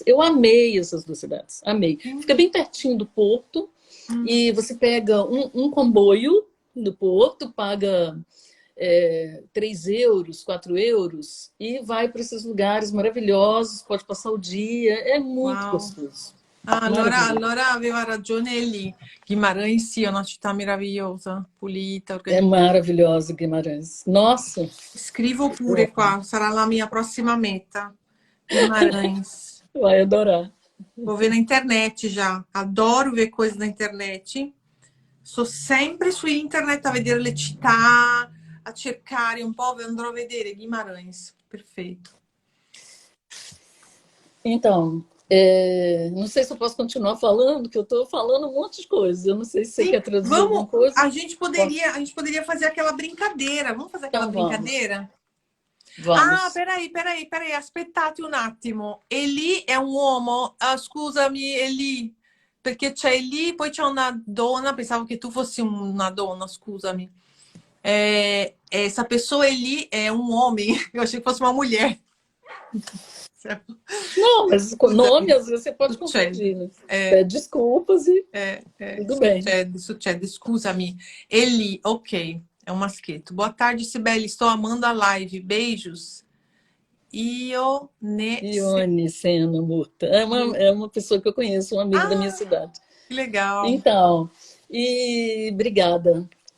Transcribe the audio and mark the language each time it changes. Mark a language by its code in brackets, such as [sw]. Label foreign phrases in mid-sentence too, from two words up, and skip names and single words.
[pt] Eu amei essas duas cidades, amei. Fica bem pertinho do porto hum, e você pega um comboio do porto, paga 3 euros, 4 euros, e vai para esses lugares maravilhosos, pode passar o dia, é muito uau. gostoso. Ah, Maravilhoso. [it] allora aveva ragione lì. Guimarães sì, è una città meravigliosa, pulita, [pt] É [it] organizzata. [pt] maravilhoso Guimarães. Nossa, [it] Scrivo [pt] eu [it] pure qua, sarà la mia prossima meta. [pt] Guimarães. vai adorar. Vou ver na internet já. Adoro ver coisas na internet. [it] Sto sempre su internet a vedere le città, a cercare un po', andrò a vedere Guimarães. [pt] Perfeito. Então, não sei se eu posso continuar falando, que eu estou falando um monte de coisas. Eu não sei se você Sim, quer traduzir alguma vamos. coisa. A gente poderia fazer aquela brincadeira. Vamos fazer aquela Então vamos, brincadeira? Ah, vamos. peraí, [it] aspettate un attimo. Eli è un uomo? Ah, scusami, Eli, perché c'è Eli, poi c'è una donna, pensavo che tu fossi una donna, scusami. [pt] Essa pessoa Eli é um homem, eu achei que fosse uma mulher. Não, mas com nome às vezes você pode [it] Succede, [pt] confundir, né? Pede desculpas e tudo bem. [it] succede, scusami. [pt] Eli, ok, é um masqueto. Boa tarde, Sibeli, estou amando a live, beijos. Ione Sena Murta. É uma pessoa que eu conheço, um amigo da minha Ah, cidade. que legal. Então, e obrigada.